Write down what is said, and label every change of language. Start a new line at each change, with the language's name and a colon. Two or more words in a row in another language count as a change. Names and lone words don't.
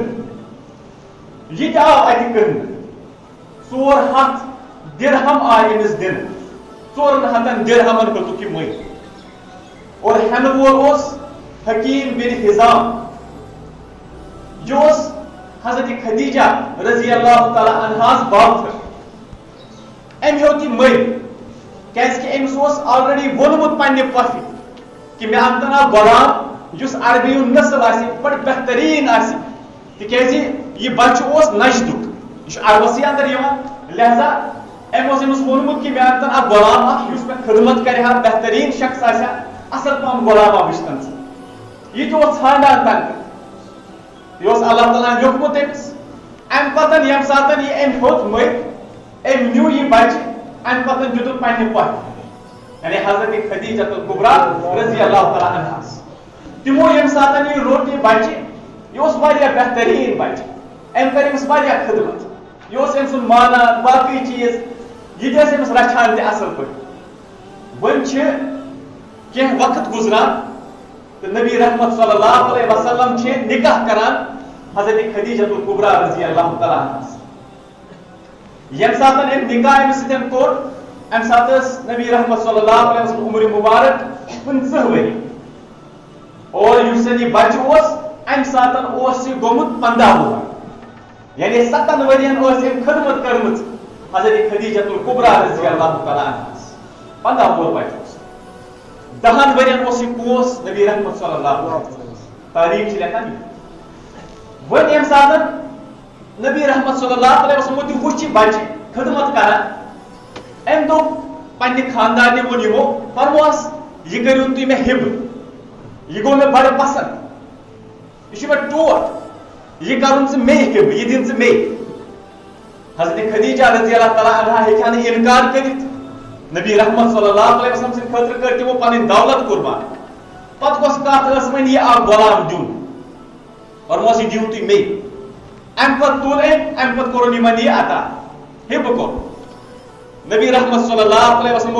Kashmiri: کٕننہٕ یہِ تہِ آو اَتہِ کٕننہٕ 400 درہم آیہِ أمِس دِنہٕ 400 درہمن ہیوٚتُکھ یہِ مٔلۍ اور ہٮ۪نہٕ وول اوس حکیٖم بن حِزام یہِ اوس حضرت خدیجہ رضی اللہ تعالیٰ عنہاس بابتھٕر أمۍ ہیوٚت یہِ مٔلۍ کیازکہِ أمِس اوس آلریڈی ووٚنمُت پننہِ پۄفہِ کہِ مےٚ اَنتن اکھ غلام یُس عربی ہُنٛد نسل آسہِ بڑٕ بہتریٖن آسہِ تِکیازِ یہِ بچہِ اوس نجدُک یہِ چھُ عربسٕے انٛدر یِوان لہذا أمۍ اوس أمِس ووٚنمُت کہِ مےٚ اَنتن اکھ غلام اکھ یُس مےٚ خدمت کرِ ہا بہتریٖن شخص آسہِ ہا اصل پہم غلامہ وٕچھتن ژٕ یہِ تہِ اوس ژھانڈان تنہٕ یہِ اوس اللہ تعالیٰ ہن لیوٚکھمُت أمِس اَمہِ پتہٕ ییٚمہِ ساتہٕ یہِ أمۍ ہیوٚت مٔلۍ أمۍ نیوٗ یہِ بچہِ اَمہِ پتہٕ دیُتُن پننہِ پۄفہِ یعنی حضرت خدیجہ الکبریٰ رضی اللہ تعالیٰ عنہاس تِمو ییٚمہِ ساتہٕ یہِ روٚٹ یہِ بچہِ یہِ اوس واریاہ بہتریٖن بچہِ أمۍ کٔر أمِس واریاہ خدمت یہِ اوس أمۍ سُنٛد مانان باقٕے چیٖز یہِ تہِ ٲسۍ أمِس رچھان تہِ اصل پٲٹھۍ وۄنۍ چھِ کینٛہہ وقت گُزران تہٕ نبی رحمت
Arabic: صلی اللہ علیہ وسلم
Kashmiri: چھِ نکاح کران حضرت خدیجہ الکبریٰ رضی اللہ تعالیٰ عنہاس ییٚمہِ ساتہٕ أمۍ نکاح أمِس سۭتۍ کوٚر اَمہِ ساتہٕ ٲس نبی رحمت
Arabic: صلی اللہ علیہ وسلم
Kashmiri: عمر مبارک 50 ؤری اور یُس زن یہِ بچہِ اوس اَمہِ ساتہٕ اوس یہِ گوٚمُت 15 وُہر یعنی 7 ؤرین ٲس أمۍ خدمت کٔرمٕژ حضرت خدیجہ الکبریٰ رضی اللہ تعالیٰ عنہاس 15 وُہر بچہِ اوس 10 ؤرین اوس یہِ کوس نبی رحمت
Arabic: صلی اللہ علیہ وسلم
Kashmiri: تاریخ چھِ لیکھان وۄنۍ ییٚمہِ ساتہٕ نبی رحمت
Arabic: صلی اللہ علیہ وسلم
Kashmiri: تہِ وٕچھ یہِ بچہِ خدمت کران أمۍ دوٚپ پننہِ خاندانہِ ووٚن یِمو فرموہس یہِ کٔرِو تُہۍ مےٚ ہِبہٕ یہِ گوٚو مےٚ بڑٕ پسنٛد یہِ چھُ مےٚ ٹوٹھ یہِ کرُن ژٕ مے ہِبہٕ یہِ دِن ژٕ مے حضرت خدیجہ
Arabic: رضی اللہ تعالیٰ عنہا
Kashmiri: ہیٚکہِ ہا نہٕ اِنکار کٔرِتھ نبی رحمت
Arabic: صلی اللہ علیہ وسلم
Kashmiri: سٕنٛدِ خٲطرٕ کٔر تِمو پنٕنۍ دولت قربان پتہٕ کۄس کتھ ٲس وۄنۍ یہِ اکھ غلام دیُن فرموہس یہِ دِیِو تُہۍ مے اَمہِ پتہٕ تُل أمۍ اَمہِ پتہٕ کوٚرُن یِمن یہِ عطا ہِبہٕ کوٚر نبی رحمت صلی اللہ علیہ وسلمو